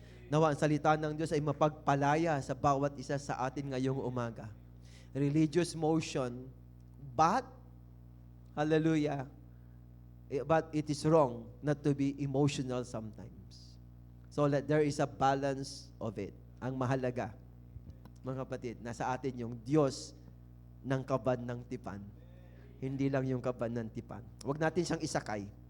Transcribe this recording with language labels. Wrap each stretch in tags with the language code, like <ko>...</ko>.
<tl>Nawa ang salita ng Diyos ay mapagpalaya sa bawat isa sa atin ngayong umaga.</tl> <en>Religious motion, but, hallelujah, but it is wrong not to be emotional sometimes. So there is a balance of it.</en> <tl>Ang mahalaga, mga kapatid, nasa atin yung Diyos ng kaban ng tipan. Hindi lang yung kaban ng tipan. Huwag natin siyang isakay.</tl>